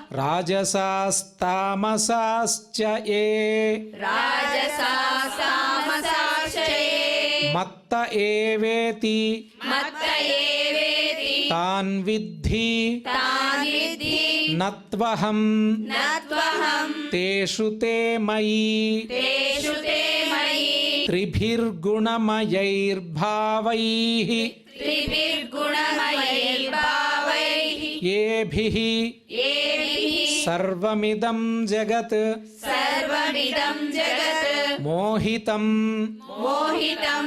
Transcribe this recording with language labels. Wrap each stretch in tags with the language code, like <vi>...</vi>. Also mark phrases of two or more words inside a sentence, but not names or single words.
<sa>రాజసాస్తామసాశ్చ ఏ రాజసాస్తామసాశ్చయే మత్త ఏవేతి మత్త ఏవేతి తాన్ విద్ధి తాన్ విద్ధి నత్వహం నత్వహం తేషు తే మయి తేషు తే మయి త్రిభిర్గుణమయైర్భావైః త్రిభిర్గుణమయైర్భావైః ఏభిః ఏభిః సర్వమిదం జగత్ సర్వమిదం జగత్ మోహితం మోహితం</sa>